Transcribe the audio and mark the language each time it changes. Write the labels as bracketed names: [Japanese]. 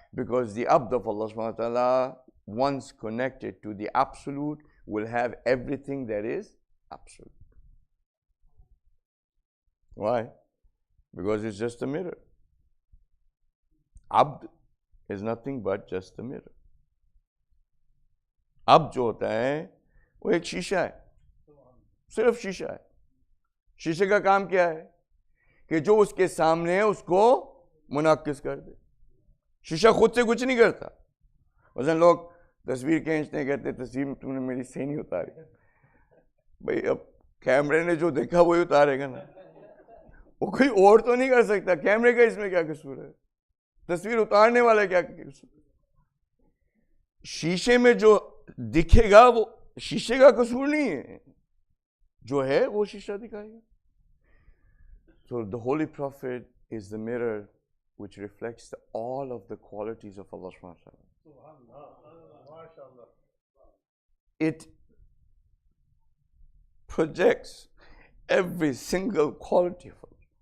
[English] Because the abd of Allah subhanahu wa ta'ala, once connected to the absolute, will have everything that is absolute. Why? Because it's just a mirror. Abd is nothing but just a mirror. [Hindi] Abd जो होता है वो एक शीशा है, सिर्फ शीशा है. शीशे का काम क्या है कि जो उसके सामने है उसको मुनक्किस कर दे. शीशा खुद से कुछ नहीं करता. वजन लोग तस्वीर खींचते कहते तस्वीर तुमने मेरी सही नहीं उतारी. भाई अब कैमरे ने जो देखा वही उतारेगा ना, वो कोई और तो नहीं कर सकता. कैमरे का इसमें क्या कसूर है? तस्वीर उतारने वाला क्या कसूर? शीशे में जो दिखेगा वो शीशे का कसूर नहीं है, जो है वो शीशा दिखाएगा. [English] So the Holy Prophet is the mirror which reflects all of the qualities of Allah subhanahu wa ta'ala. It projects every single quality of Allah.